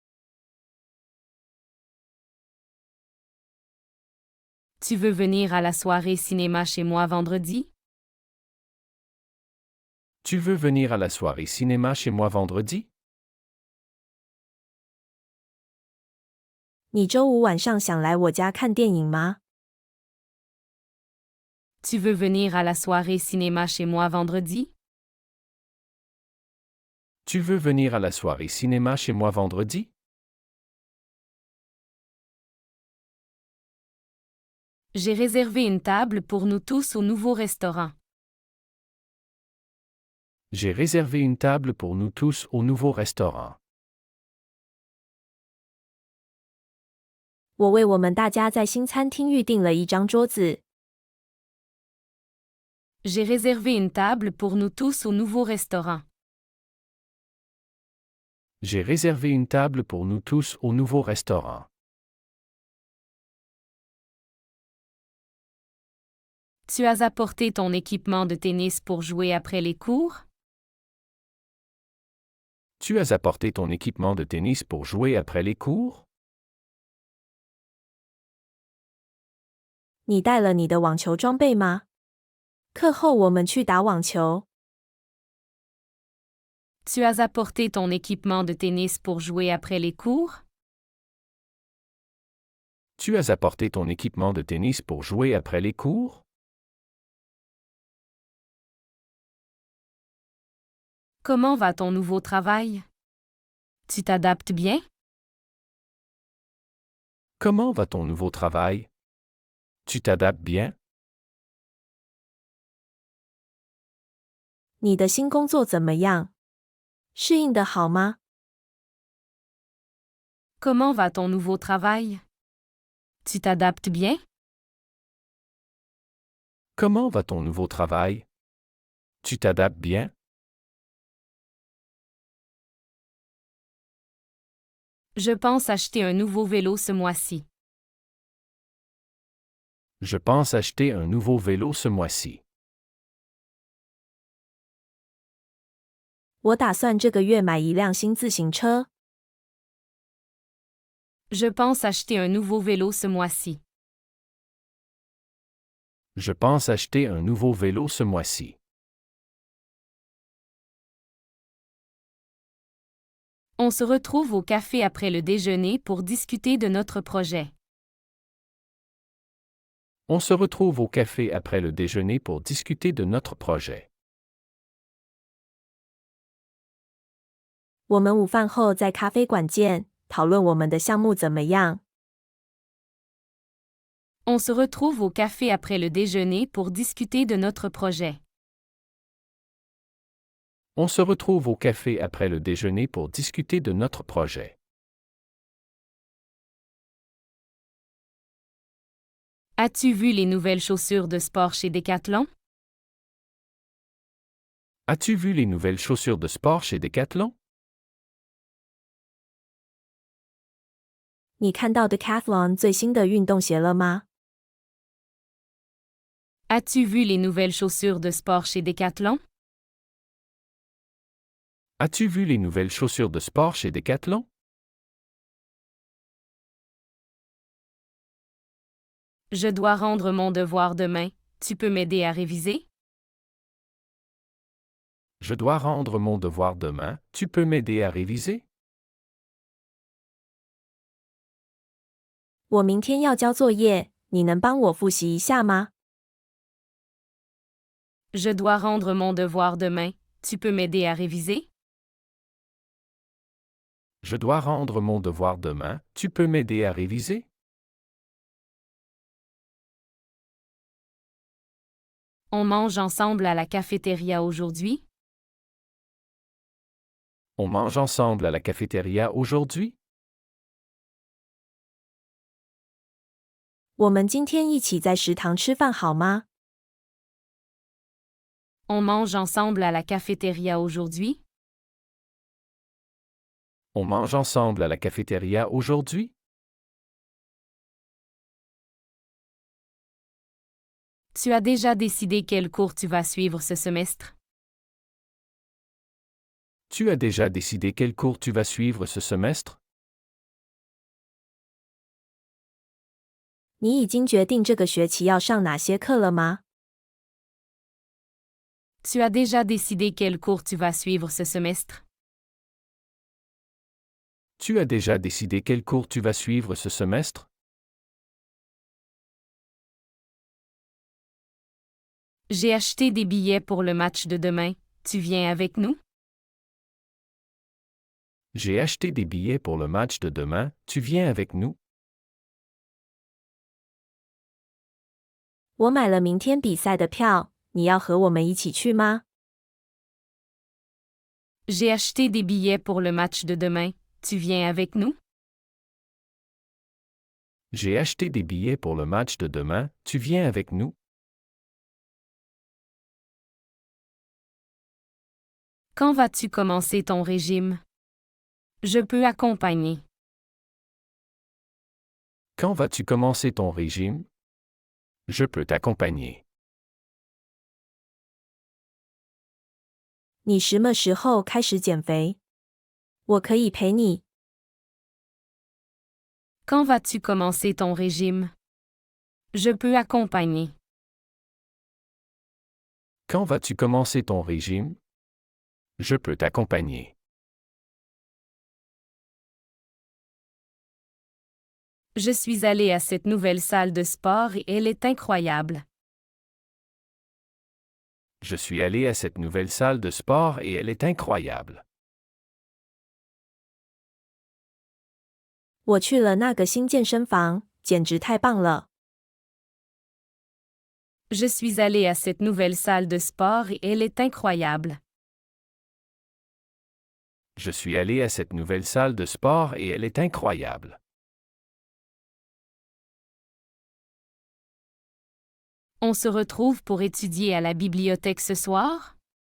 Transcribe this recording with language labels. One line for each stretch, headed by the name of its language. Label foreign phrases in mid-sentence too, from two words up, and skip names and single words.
French: Tu veux venir à la soirée cinéma chez moi vendredi? Tu veux venir à la soirée cinéma chez moi vendredi?
Chinese: 你周五晚上想来我家看电影吗？
French: Tu veux venir à la soirée cinéma chez moi vendredi? Tu veux venir à la soirée cinéma chez moi vendredi? J'ai réservé une table pour nous tous au nouveau restaurant. J'ai réservé une table pour nous tous au nouveau restaurant.
Chinese: 我为我们大家在新餐厅预订了一张桌子。
French: J'ai réservé une table pour nous tous au nouveau restaurant. J'ai réservé une table pour nous tous au nouveau restaurant. Tu as apporté ton équipement de tennis pour jouer après les cours? Tu as apporté ton équipement de tennis pour jouer après les cours?
Chinese: 你带了你的网球装备吗？课后我们去打网球。
French: Tu as apporté ton équipement de tennis pour jouer après les cours? Tu as apporté ton équipement de tennis pour jouer après les cours? Comment va ton nouveau travail? Tu t'adaptes bien? Comment va ton nouveau travail? Tu t'adaptes bien?
Chinese: 你的新工作怎么样？适应得好吗？
French: Comment va ton nouveau travail? Tu t'adaptes bien? Comment va ton nouveau travail? Tu t'adaptes bien? Je pense acheter un nouveau vélo ce mois-ci. Je pense acheter un nouveau vélo ce mois-ci.
Chinese: 我打算这个月买一辆新自行车。
French: Je pense acheter un nouveau vélo ce mois-ci. Je pense acheter un nouveau vélo ce mois-ci. On se retrouve au café après le déjeuner pour discuter de notre projet. On se retrouve au café après le déjeuner pour discuter de notre projet.
Chinese: 我们午饭后在咖啡馆见，讨论我们的项目怎么样。
French: On se retrouve au café après le déjeuner pour discuter de notre projet. On se retrouve au café après le déjeuner pour discuter de notre projet. As-tu vu les nouvelles chaussures de sport chez Decathlon? As-tu vu les nouvelles chaussures de sport chez Decathlon?
Chinese: 你看到 Decathlon 最新的运动鞋了吗？
French: As-tu vu les nouvelles chaussures de sport chez Decathlon? As-tu vu les nouvelles chaussures de sport chez Decathlon? Je dois rendre mon devoir demain. Tu peux m'aider à réviser? Je dois rendre mon devoir demain. Tu peux m'aider à réviser?
Chinese: 我明天要交作业，你能帮我复习一下吗？
French: Je dois rendre mon devoir demain. Tu peux m'aider à réviser? Je dois rendre mon devoir demain. Tu peux m'aider à réviser? On mange ensemble à la cafétéria aujourd'hui? On mange ensemble à la cafétéria aujourd'hui?
Chinese: 我们今天一起在食堂吃饭好吗？
French: On mange ensemble à la cafétéria aujourd'hui? On mange ensemble à la cafétéria aujourd'hui? Tu as déjà décidé quel cours tu vas suivre ce semestre? Tu as déjà décidé quel cours tu vas suivre ce semestre?
Chinese: 你已经决定这个学期要上哪些课了吗？
French: Tu as déjà décidé quel cours tu vas suivre ce semestre? Tu as déjà décidé quel cours tu vas suivre ce semestre? J'ai acheté des billets pour le match de demain. Tu viens avec nous? J'ai acheté des billets pour le match de demain, tu viens avec nous?
Chinese: 我买了明天比赛的票，你要和我们一起去吗？
French: J'ai acheté des billets pour le match de demain, tu viens avec nous? J'ai acheté des billets pour le match de demain, tu viens avec nous? Quand vas-tu commencer ton régime? Je peux accompagner. Quand vas-tu commencer ton régime? Je peux t'accompagner.
Chinese: 你什么时候开始减肥？我可以陪你。
French: Quand vas-tu commencer ton régime? Je peux accompagner. Quand vas-tu commencer ton régime? Je peux t'accompagner. Je suis allée à cette nouvelle salle de sport et elle est incroyable. Je suis allé à cette nouvelle salle de sport et elle est incroyable.
Chinese: 我去了那个新健身房，简直太棒了。
French: Je suis allée à cette nouvelle salle de sport et elle est incroyable. Je suis allé à cette nouvelle salle de sport et elle est incroyable. On se retrouve pour étudier à la bibliothèque ce soir?